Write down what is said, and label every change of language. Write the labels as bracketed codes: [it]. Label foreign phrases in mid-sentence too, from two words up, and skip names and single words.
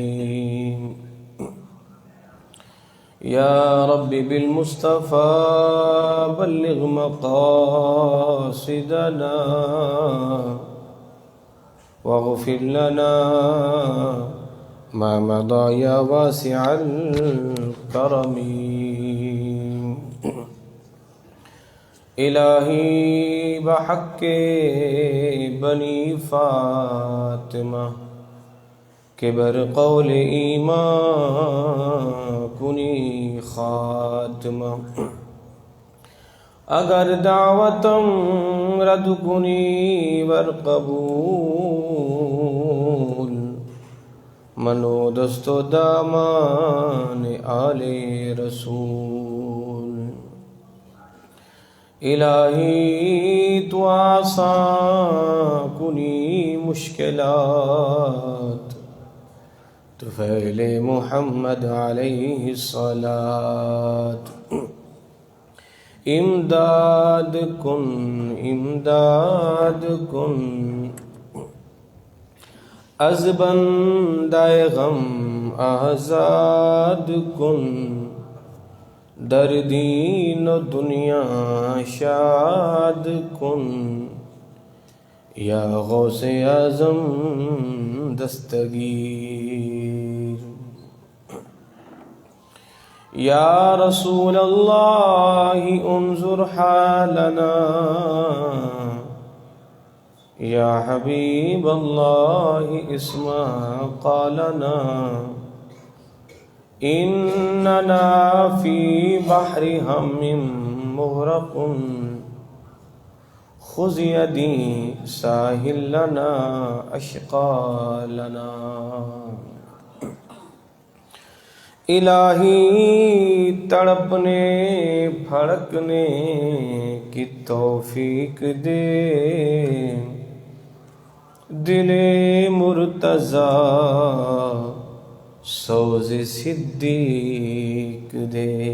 [ar] يا رب بالمصطفى بلغ مقاصدنا واغفر لنا ما مضى يا واسع الكرم. [fa] الہی بحق بنی فاطمہ کہ بر قول ایمان کنی خاتمہ. اگر دعوتم رد کنی ور قبول منو دست و دامان آل رسول. الہی تو آسان کنی مشکلات طفیل محمد [ar] علیہ الصلاة. [fa] امداد کن از بندہ غم آزاد کن. در دین و دنیا شاد کن یا غوث اعظم دستگیر. [ar] یا رسول اللہ انظر حالنا یا حبیب اللہ اسمع قالنا. اننا فی بحر ہم مغرق خذ یدی ساحل لنا اشقا لنا. [ur] الہی تڑپنے پھڑکنے کی توفیق دے. دل مرتضی سوز صدیق دے.